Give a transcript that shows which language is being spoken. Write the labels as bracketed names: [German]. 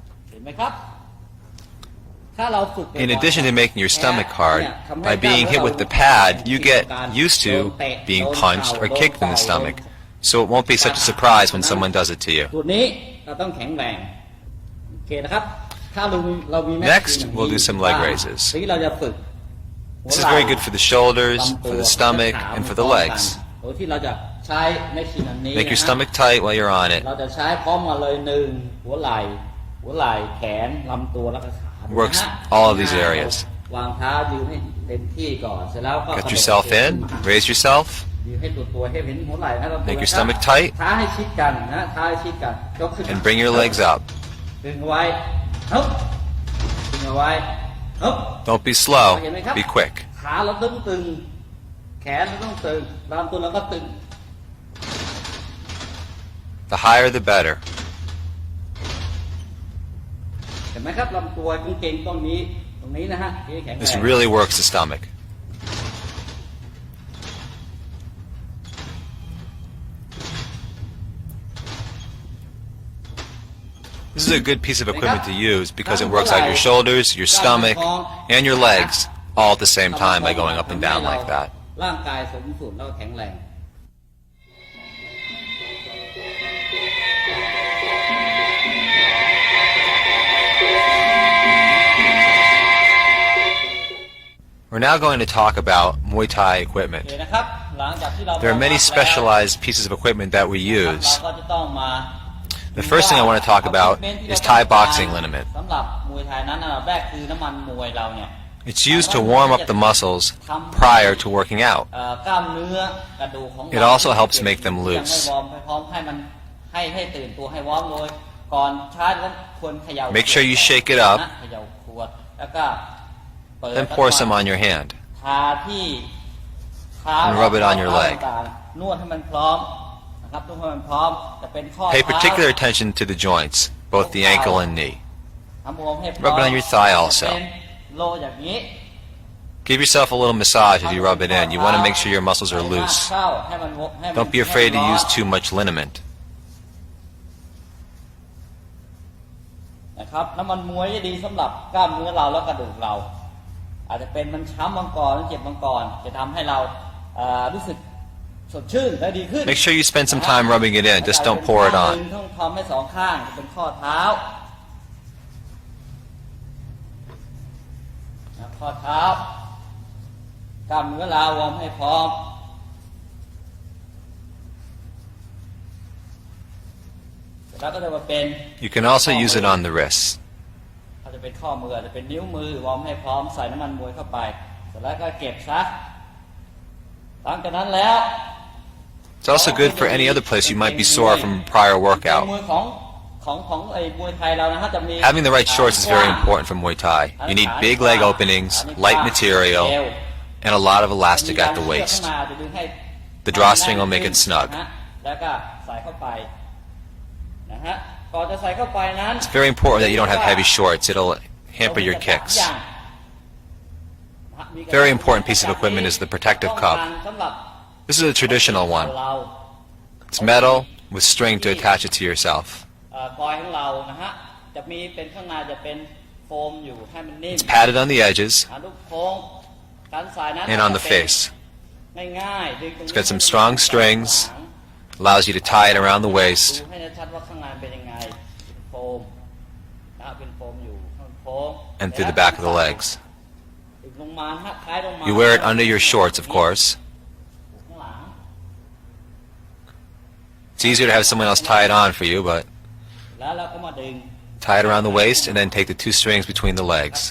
[Thai] เห็นไหมครับถ้าเราฝึก [English] In addition to making your stomach hard, by being hit with the pad, you get used to being punched or kicked in the stomach, so it won't be such a surprise when someone does it to you. [Thai] ตัวนี้เราต้องแข็งแรงโอเคนะครับถ้าเรามี [English] Next, we'll do some leg raises. [Thai] ทีนี้เราจะฝึก [English] This is very good for the shoulders, for the stomach, and for the legs. [Thai] โดยที่เราจะใช้แมชชีนอันนี้ [English] Make your stomach tight while you're on it. [Thai] เราจะใช้พร้อมกันเลยหนึ่งหัวไหล่แขนลำตัวแล้วก็ขา [English] Works all of these areas. [Thai] วางเท้ายืนให้เต็มที่ก่อนเสร็จแล้วก็ [English] Get yourself in, raise yourself, [Thai] ยืนให้ตัวให้เห็นหัวไหล่นะลำตัว [English] make your stomach tight, [Thai] เท้าให้ชิดกันนะเท้าให้ชิดกันยกขึ้น [English] and bring your legs up. [Thai] ดึงเอาไว้ฮึบดึงเอาไว้ฮึบ [English] Don't be slow, [Thai] เห็นไหมครับ [English] be quick. [Thai] ขาเราต้องตึงแขนเราต้องตึงลำตัวเราก็ตึง [English] The higher the better. [Thai] เห็นไหมครับลำตัวเก่งๆตรงนี้นะฮะที่แข็งแรง [English] This really works the stomach. This is a good piece of equipment to use because it works out your shoulders, your stomach, and your legs all at the same time by going up and down like that. [Thai] ร่างกายสมส่วนแล้วก็แข็งแรง [English] We're now going to talk about Muay Thai [Thai] โอ [English] equipment. [Thai] เคนะครับหลังจากที่เรา [English] There are many specialized pieces of equipment that we [Thai] เรา [English] use. [Thai] ก็จะต้องมา [English] The first thing I want to talk about is Thai boxing liniment. [Thai] สำหรับมวยไทยนั้นอันดับแรกคือน้ำมันมวยเราเนี่ย [English] It's used to warm up the muscles prior to working out. [Thai] กล้ามเนื้อกระดูกของเรา [English] It also helps make them [Thai] ยังไม่ [English] loose. [Thai] วอร์มให้พร้อมให้มันให้ตื่นตัวให้วอร์มโดยก่อนชาร์จนั้นควรเขย่า [English] Make sure you shake it up. [Thai] นะเขย่าขวดแล้วก็เปิด [English] Then pour some on your hand. [Thai] ทาที่เท้า [English] And rub it on your leg. [Thai] ต่างๆนวดให้มันพร้อมนะครับนวดให้มันพร้อมจะเป็นข้อ [English] Pay [Thai] เท้า [English] particular attention to the joints, both the ankle and knee. [Thai] ทำวอร์มให้พร้อม [English] Rub it on your thigh also. [Thai] เป็นโลอย่างนี้ [English] Give yourself a little massage as you rub it in. You want to make sure your muscles are loose. [Thai] เข้าให้มันให้มัน [English] Don't be afraid to use too much liniment. [Thai] นะครับน้ำมันมวยจะดีสำหรับกล้ามเนื้อเราและกระดูกเรา อาจจะเป็นมันช้ำบางก่อนหรือเจ็บบางก่อนจะทำให้เรารู้สึกสดชื่นและดีขึ้น [English] Make sure you spend some time rubbing it in. Just don't pour it on. [Thai] ต้องทำให้สองข้างจะเป็นข้อเท้าข้อเท้ากล้ามเนื้อเราวอร์มให้พร้อมแล้วก็จะมาเป็น [English] You can also use it on the wrists. [Thai] อาจจะเป็นข้อมืออาจจะเป็นนิ้วมือวอร์มให้พร้อมใส่น้ำมันมวยเข้าไปเสร็จแล้วก็เก็บซะหลังจากนั้นแล้ว [English] It's also good for any other place you might be sore from a prior [Thai] กางเกง [English] workout. [Thai] มวยของไอ้มวยไทยเรานะฮะจะมี [English] Having the right shorts is very important for Muay Thai. You need big leg openings, light material, and a lot of elastic at the waist. The drawstring will make it snug. [Thai] แล้วก็ใส่เข้าไปนะฮะก่อนจะใส่เข้าไปนั้น [English] It's very important that you don't have heavy shorts. It'll hamper your kicks. Very important piece of equipment is the protective cup. This is a traditional one. It's metal with string to attach it to yourself. [Thai] กอยของเรานะฮะจะมีเป็นข้างในจะเป็นโฟมอยู่ให้มันนิ่ม [English] It's padded on the edges [Thai] ลูกโค้งการใส่นั้น [English] and on the face. [Thai] ง่ายๆดึงตรงนี้ [English] It's got some strong strings. Allows you to tie it around the [Thai] ดู [English] waist [Thai] ให้ชัดว่าข้างในเป็นยังไงเป็นโฟมนะเป็นโฟมอยู่ข้างโค้ง [English] and through the back of the legs. [Thai] ดึงลงมาฮะคล้ายลงมา [English] You wear it under your shorts, of course. [Thai] ข้างหลัง [English] It's easier to have someone else tie it on for you, but [Thai] แล้วเราก็มาดึง [English] tie it around the waist and then take the two strings between the legs.